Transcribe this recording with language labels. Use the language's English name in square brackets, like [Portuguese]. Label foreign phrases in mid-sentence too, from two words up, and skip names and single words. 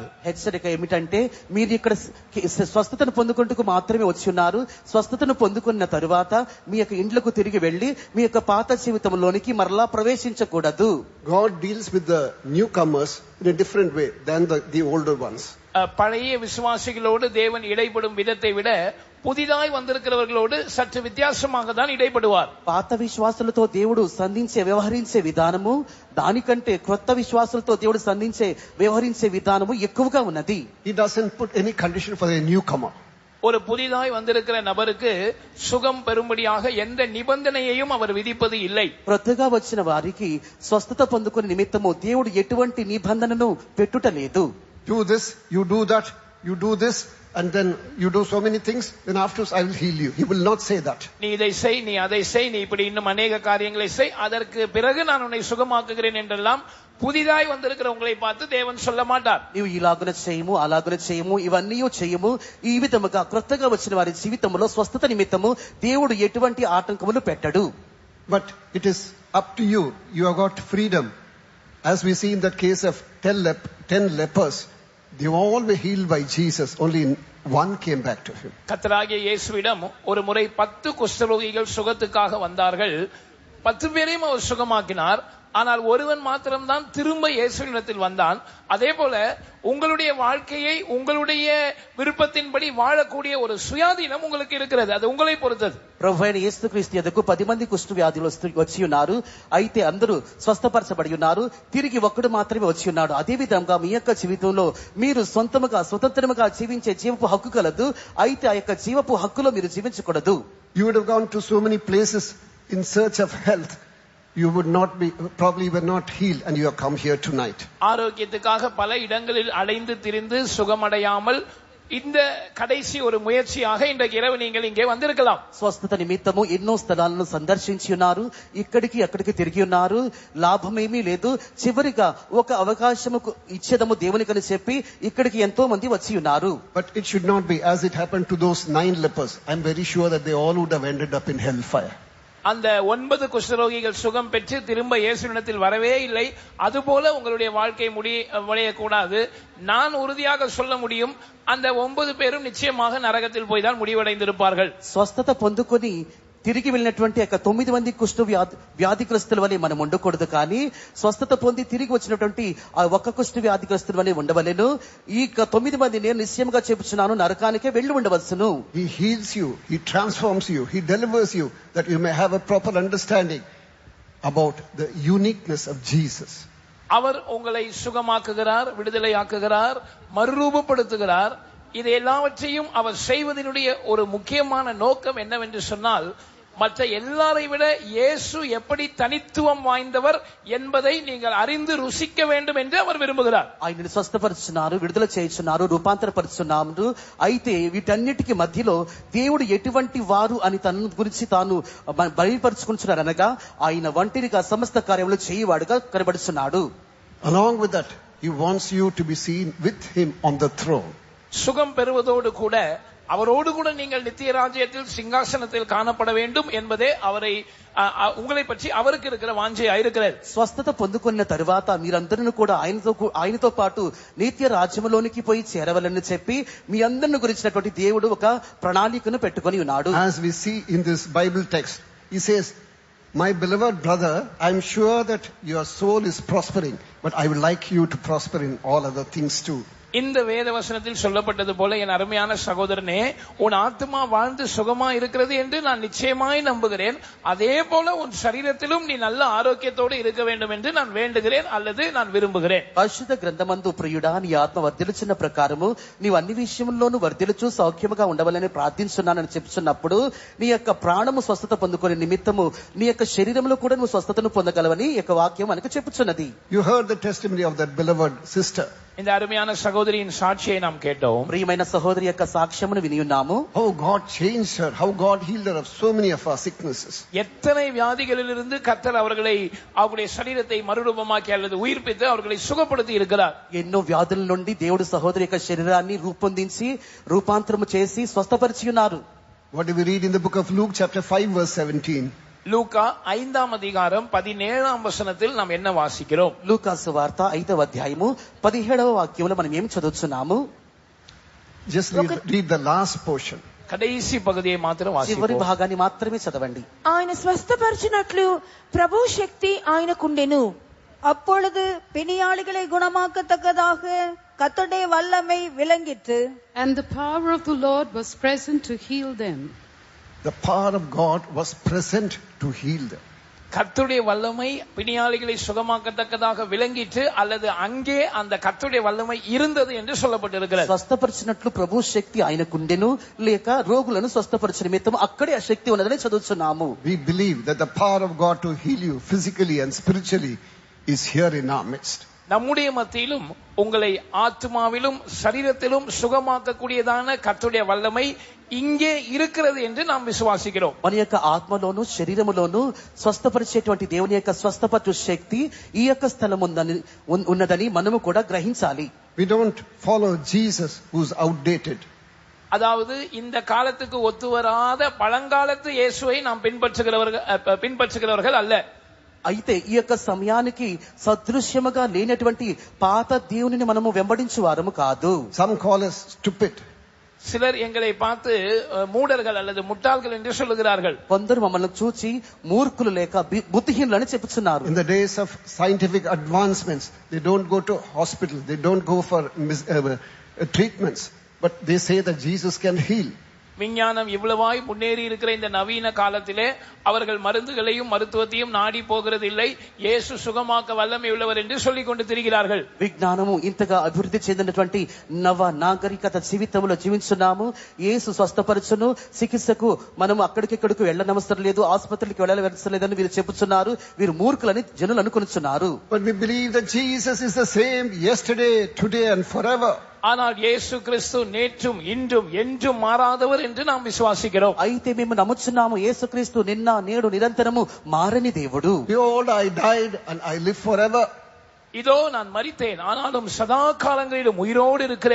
[Telugu] హెచ్చరిక ఏమిటంటే, మీరు ఇక్కడ స్వస్థతను పొందుకుంటూ మాత్రమే వచ్చి ఉన్నారు. స్వస్థతను పొందుకున్న తరువాత మీ యొక్క ఇండ్లకు తిరిగి వెళ్లి మీ యొక్క పాత జీవితంలోనికి మరలా ప్రవేశించకూడదు. [English] God deals with the newcomers in a different way than the older ones. [Tamil] பழைய விசுவாசிகளோடு தேவன் இடைப்படும் விதத்தை விட புதிதாய் வந்திருக்கிறவர்களோடு சற்று வித்தியாசமாக தான் இடைப்படுவார். [Telugu] పాత విశ్వాసులతో దేవుడు వ్యవహరించే విధానము దానికంటే క్రొత్త విశ్వాసులతో దేవుడు వ్యవహరించే విధానము ఎక్కువగా ఉన్నది. [English] He doesn't put any condition for a newcomer. [Tamil] ஒரு புதிதாய் வந்திருக்கிற நபருக்கு சுகம் பெறும்படியாக எந்த நிபந்தனையையும் அவர் விதிப்பது இல்லை. [Telugu] కొత్తగా వచ్చిన వారికి స్వస్థత పొందుకునే నిమిత్తము దేవుడు ఎటువంటి నిబంధనను పెట్టుట లేదు. [English] Do this, you do that, you do this, and then you do so many things, then afterwards I will heal you. He will not say that. [Tamil] நீ இதை செய், நீ அதை செய், நீ இப்படி இன்னும் அநேக காரியங்களை செய், அதற்கு பிறகு நான் உன்னை சுகமாக்குகிறேன் என்றெல்லாம் புதிதாய் வந்திருக்கிற உங்களை பார்த்து தேவன் சொல்ல மாட்டார். [Telugu] నీవు ఇలాగున చేయము, అలాగున చేయము, ఇవన్నీ చేయము. ఈ విధముగా కొత్తగా వచ్చిన వారి జీవితంలో స్వస్థత నిమిత్తము దేవుడు ఎటువంటి ఆటంకములు పెట్టడు. [English] But it is up to you. You have got freedom. As we see in that case of 10 lepers, they all were healed by Jesus. Only one came back to him. [Tamil] கர்த்தராகிய இயேசுவிடம் ஒரு முறை 10 குஷ்டரோகிகள் சுகத்துக்காக வந்தார்கள். 10 பேரையும் அவர் சுகமாக்கினார். ஆனால் ஒருவன் மாத்திரம்தான் திரும்ப இயேசுவினிடத்தில் வந்தான். அதே போல உங்களுடைய வாழ்க்கையை உங்களுடைய விருப்பத்தின்படி வாழக்கூடிய ஒரு சுயாதீனம் உங்களுக்கு இருக்கிறது. அது உங்களை பொறுத்தது. [Telugu] ప్రభువైన యేసుక్రీస్తు యొద్దకు 10 మంది కుష్టు వ్యాధులు వచ్చి ఉన్నారు. అయితే అందరూ స్వస్థపరచబడి ఉన్నారు. తిరిగి ఒక్కడు మాత్రమే వచ్చి ఉన్నాడు. అదే విధంగా మీ యొక్క జీవితంలో మీరు సొంతముగా స్వతంత్రముగా జీవించే జీవపు హక్కు కలదు. అయితే ఆ యొక్క జీవపు హక్కులో మీరు జీవించకూడదు. [English] You would have gone to so many places in search of health. You would not be, probably were not healed, and you have come here tonight. [Tamil] ஆரோக்கியத்துக்காக பல இடங்களில் அலைந்து திரிந்து சுகமடையாமல் இந்த கடைசி ஒரு முயற்சியாக இன்றைக்கு இரவு நீங்கள் இங்கே வந்திருக்கலாம். [Telugu] స్వస్థత నిమిత్తము ఎన్నో స్థలాలను సందర్శించి ఉన్నారు. ఇక్కడికి అక్కడికి తిరిగి ఉన్నారు. లాభమేమీ లేదు. చివరిగా ఒక అవకాశము ఇచ్చేదము దేవునికని చెప్పి ఇక్కడికి ఎంతో మంది వచ్చి ఉన్నారు. [English] But it should not be as it happened to those 9 lepers. I am very sure that they all would have ended up in hellfire. [Tamil] அந்த 9 குஷ்டரோகிகள் சுகம் பெற்று திரும்ப இயேசுவினிடத்தில் வரவே இல்லை. அதுபோல உங்களுடைய வாழ்க்கை முடியக்கூடாது. நான் உறுதியாக சொல்ல முடியும், அந்த 9 பேரும் நிச்சயமாக நரகத்தில் போய் தான் முடிவடைந்திருப்பார்கள். [Telugu] స్వస్థత పొందుకొని తిరిగి వెళ్ళినటువంటి 9 మంది కుష్టు వ్యాధిగ్రస్తుల వలె మనం ఉండకూడదు. కానీ స్వస్థత పొంది తిరిగి వచ్చినటువంటి ఆ ఒక్క కుష్టు వ్యాధిగ్రస్తుల వలె ఉండవలెను. ఈ 9 మంది నేను నిశ్చయముగా చెప్పుచున్నాను, నరకానికే వెళ్లి ఉండవలసును. [English] He heals you, he transforms you, he delivers you, that you may have a proper understanding about the uniqueness of Jesus. [Tamil] அவர் உங்களை சுகமாக்குகிறார், விடுதலையாக்குகிறார், மறுரூபப்படுத்துகிறார். இது எல்லாவற்றையும் அவர் செய்வதனுடைய ஒரு முக்கியமான நோக்கம் என்னவென்று சொன்னால், மற்ற எல்லாரை விட இயேசு எப்படி தனித்துவம் வாய்ந்தவர் என்பதை நீங்கள் அறிந்து ருசிக்க வேண்டும் என்று அவர் விரும்புகிறார். [Telugu] ఆయనను స్వస్థపరుచున్నారు, విడుదల చేయుచున్నారు, రూపాంతరపరుచున్నారు. అయితే వీటన్నిటికి మధ్యలో దేవుడు ఎటువంటి వారు అని తన గురించి తాను బయలుపరుచుకుంటున్నారు. అనగా ఆయన ఒంటరిగా సమస్త కార్యములు చేయవాడుగా కనబడుచున్నాడు. [English] Along with that, he wants you to be seen with him on the throne. [Tamil] சுகம் பெறுவதோடு கூட அவரோடு கூட நீங்கள் நித்திய ராஜ்யத்தில் சிங்காசனத்தில் காணப்பட வேண்டும் என்பதே அவரை உங்களை பற்றி அவருக்கு இருக்கிற வாஞ்சையா இருக்கிறது. [Telugu] స్వస్థత పొందుకున్న తరువాత మీరందరూ కూడా ఆయనతో పాటు నిత్య రాజ్యములోనికి పోయి చేరవలని చెప్పి మీ అందరిని గురించినటువంటి దేవుడు ఒక ప్రణాళికను పెట్టుకొని ఉన్నాడు. [English] As we see in this Bible text, he says, my beloved brother, I am sure that your soul is prospering, but I would like you to prosper in all other things too. [Tamil] இந்த வேத வசனத்தில் சொல்லப்பட்டது போல, என் அருமையான சகோதரனே, உன் ஆத்மா வாழ்ந்து சுகமா இருக்கிறது என்று நான் நிச்சயமாய் நம்புகிறேன். அதே போல உன் சரீரத்திலும் நீ நல்ல ஆரோக்கியத்தோடு இருக்க வேண்டும் என்று நான் வேண்டுகிறேன் அல்லது நான் விரும்புகிறேன். [Telugu] పరిశుద్ధ గ్రంథమందు ప్రియుడా, నీ ఆత్మ వర్ధిల్లుచున్న ప్రకారము నీవు అన్ని విషయంలోనూ వర్ధిల్లుచు సౌఖ్యముగా ఉండవాలని ప్రార్థించున్నానని చెప్తున్నప్పుడు నీ యొక్క ప్రాణము స్వస్థత పొందుకునే నిమిత్తము నీ యొక్క శరీరంలో కూడా నువ్వు స్వస్థతను పొందగలవని ఈ యొక్క వాక్యం మనకు చెప్పుచున్నది. [English] You heard the testimony of that beloved sister. [Tamil] இந்த அருமையான சகோதரியின் சாட்சியை நாம் கேட்டோம். [Telugu] ప్రియమైన సహోదరి యొక్క సాక్ష్యమును విని ఉన్నాము. [English] How God changed her, how God healed her of so many of our sicknesses. [Tamil] எத்தனை வியாதிகளிலிருந்து கர்த்தர் அவர்களை அவருடைய சரீரத்தை மறுரூபமாக்கி அல்லது உயிர்ப்பித்து அவர்களை சுகப்படுத்தி இருக்கிறார். [Telugu] ఎన్నో వ్యాధుల నుండి దేవుడు సహోదరి యొక్క శరీరాన్ని రూపొందించి రూపాంతరము చేసి స్వస్థపరిచి ఉన్నారు. [English] What do we read in the book of Luke chapter 5 verse 17? [Tamil] லூக்கா 5ஆம் அதிகாரம் 17ஆம் வசனத்தில் நாம் என்ன வாசிக்கிறோம்? [Telugu] లూకా సువార్త 5వ అధ్యాయము 17వ వాక్యంలో మనం ఏం చదువుతున్నాము? [English] Just read the last portion. [Tamil] கடைசி பகுதியை மாத்திரம் [Telugu] చివరి [Tamil] வாசிப்போம். [Telugu] భాగాన్ని మాత్రమే చదవండి. ఆయన స్వస్థపరచునట్లు ప్రభు శక్తి ఆయనకుండెను. [Tamil] அப்பொழுது பிணியாளிகளை குணமாக்கத்தக்கதாக கர்த்தருடைய வல்லமை விளங்கிற்று. [English] And the power of the Lord was present to heal them. The power of God was present to heal them. [Tamil] கர்த்தருடைய வல்லமை பிணியாளிகளை சுகமாக்கத்தக்கதாக விளங்கிற்று அல்லது அங்கே அந்த கர்த்தருடைய வல்லமை இருந்தது என்று சொல்லப்பட்டிருக்கிறது. [Telugu] స్వస్థపరిచినట్లు ప్రభు శక్తి ఆయనకుండెను లేక రోగులను స్వస్థపరిచిన నిమిత్తం అక్కడే ఆ శక్తి ఉన్నదని చదువుతున్నాము. [English] We believe that the power of God to heal you physically and spiritually is here in our midst. [Tamil] நம்முடைய மத்தியிலும் உங்களை ஆத்மாவிலும் சரீரத்திலும் சுகமாக்கக்கூடியதான கர்த்தருடைய வல்லமை இங்கே இருக்கிறது என்று நாம் விசுவாசிக்கிறோம். [Telugu] మన యొక్క ఆత్మలోను శరీరములోను స్వస్థపరిచేటువంటి దేవుని యొక్క స్వస్థపరచు శక్తి ఈ యొక్క స్థలం ఉన్నదని మనము కూడా గ్రహించాలి. [English] We don't follow Jesus who's outdated. [Tamil] அதாவது இந்த காலத்துக்கு ஒத்து வராத பழங்காலத்து இயேசுவை நாம் பின்பற்றுகிறவர்கள் அல்ல. [Telugu] అయితే ఈ యొక్క సమయానికి సదృశ్యముగా లేనటువంటి పాత దేవునిని మనము వెంబడించు వారము కాదు. [English] Some call us stupid. [Tamil] சிலர் எங்களை பார்த்து மூடர்கள் அல்லது முட்டாள்கள் என்று சொல்லுகிறார்கள். [Telugu] కొందరు మమ్మల్ని చూచి మూర్ఖులు లేక బుద్ధిహీనులని చెప్పుచున్నారు. [English] In the days of scientific advancements, they don't go to hospital, they don't go for treatments, but they say that Jesus can heal. [Tamil] விஞ்ஞானம் இவ்வளவாய் முன்னேறி இருக்கிற இந்த நவீன காலத்திலே அவர்கள் மருந்துகளையும் மருத்துவத்தையும் நாடி போகிறது இல்லை, இயேசு சுகமாக்க வல்லமை உள்ளவர் என்று சொல்லிக் கொண்டு திரிகிறார்கள். [Telugu] విజ్ఞానము ఇంతగా అభివృద్ధి చెందినటువంటి నవ నాగరికత జీవితంలో జీవించున్నాము. యేసు స్వస్థపరచును, చికిత్సకు మనం అక్కడికిక్కడికి వెళ్ళనవసరం లేదు, ఆసుపత్రికి వెళ్ళవలసిన లేదని వీరు చెప్పుచున్నారు. వీరు మూర్ఖులని జనులు అనుకొనుచున్నారు. [English] But we believe that Jesus is the same yesterday, today and forever. [Tamil] ஆனால் இயேசு கிறிஸ்து நேற்றும் இன்றும் என்றும் மாறாதவர் என்று நாம் விசுவாசிக்கிறோம். [Telugu] అయితే మేము నమ్ముచున్నాము యేసుక్రీస్తు నిన్న నేడు నిరంతరము మారని దేవుడు. [English] Behold, I died and I live forever. [Tamil] இதோ நான் மரித்தேன் ஆனாலும் சதா காலங்களிலும் உயிரோடு இருக்கிறேன்.